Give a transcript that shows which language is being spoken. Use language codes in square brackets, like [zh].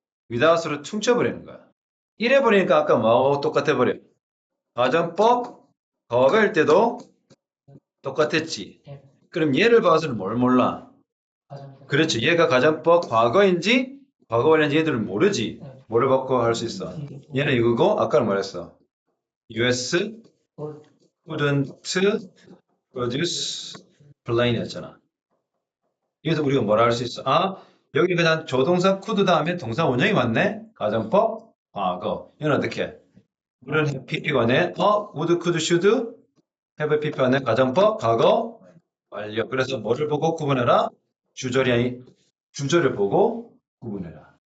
[ko] without으로 퉁쳐버리는 거야. 이래 버리니까 아까 뭐하고 똑같아 버려. 가정법 과거일 때도 똑같았지. 그럼 얘를 봐서는 뭘 몰라? 그렇지. 얘가 가정법 과거인지 과거 완료인지 얘들은 모르지. 뭐를 받고 할 수 있어? 얘는 이거고 아까는 뭐랬어? [en] US couldn't produce plane [ko] 이었잖아. 여기서 우리가 뭐라 할 수 있어? 아, 여기 그냥 조동사 could 다음에 동사 원형이 맞네? 가정법 과거. 이건 어떻게? 우리는 PP관에 would, could, should have PP관에 가정법 과거 완료. 그래서 뭐를 보고 구분해라? 주절이 아니 주절을 보고 구분해라.